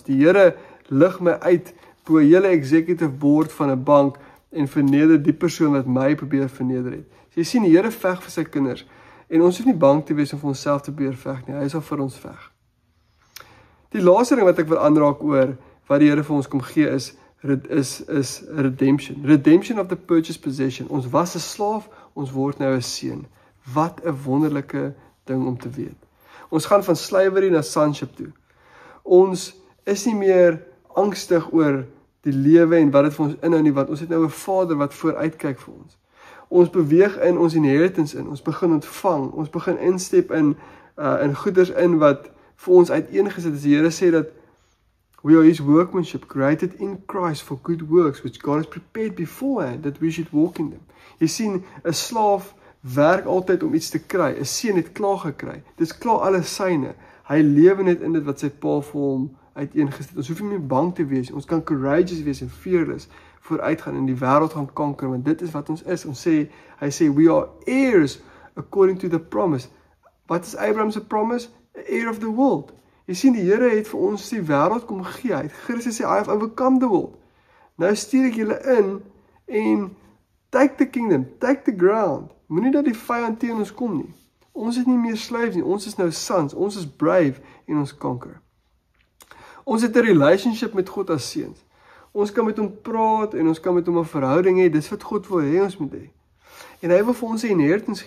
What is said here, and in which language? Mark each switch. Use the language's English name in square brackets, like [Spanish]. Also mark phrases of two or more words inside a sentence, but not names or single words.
[Afrikaans] Die Here lig my uit bo 'n hele [English] executive board [Afrikaans] van 'n bank en verneder die persoon wat my probeer verneder het. So jy sien, die Here veg vir sy kinders. En ons hoef nie bang te wees om vir onsself te probeer veg nie. Hy sal vir ons veg. Die laaste ding wat ek wil aanraak oor wat die Here vir ons kom gee is redemption. [English] Redemption of the purchased possession. [Afrikaans] Ons was 'n slaaf, ons word nou 'n seun. Wat 'n wonderlike ding om te weet. Ons gaan van slavery na sonship toe. Ons is nie meer angstig oor die lewe en wat dit vir ons inhou nie, want ons het nou 'n Vader wat vooruitkyk vir ons. Ons beweeg in ons inheritance in, ons begin ontvang, ons begin instep in goeders in wat vir ons uiteengesit is. Die Here sê dat [English] we are His workmanship, created in Christ for good works, which God has prepared beforehand, that we should walk in them. [Afrikaans] Jy sien, 'n slaaf werk altyd om iets te kry, 'n seun het klaar gekry, dis klaar alles syne, hy lewe net in dit wat sy pa vir hom uiteengesit. Ons hoef nie meer bang te wees, ons kan courageous wees en fearless vooruitgaan en die wêreld gaan kanker, want dit is wat ons is. Hy sê, [English] we are heirs according to the promise. [Afrikaans] Wat is Abraham's promise? [English] A heir of the world. [Afrikaans] Jy sien, die Here het vir ons die wêreld kom gee. Hy het Christus sê, [English] I have overcome the world. [Afrikaans] Nou stuur ek julle in en [English] take the kingdom, take the ground. [Afrikaans] Moenie dat die vyand teen ons kom nie. Ons is nie meer slaves nie, ons is nou sons, ons is brave en ons kanker. Ons het 'n relationship met God as seuns. Ons kan met hom praat en ons kan met hom 'n verhouding hê. Dis wat God wil hê ons moet hê. En hy wil vir ons 'n inheritance gee.